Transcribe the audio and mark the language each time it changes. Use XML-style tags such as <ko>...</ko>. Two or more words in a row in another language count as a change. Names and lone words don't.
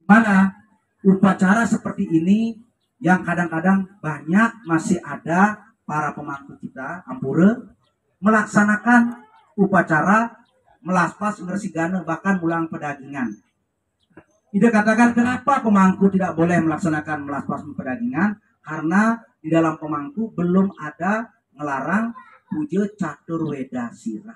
<id>Mana upacara seperti ini yang kadang-kadang banyak masih ada para pemangku kita ampura melaksanakan upacara melaspas ngersigana bahkan mulang pedagingan. Ida katakan kenapa pemangku tidak boleh melaksanakan melaspas pedagingan, karena di dalam pemangku belum ada ngelarang puja catur weda sirah.</id>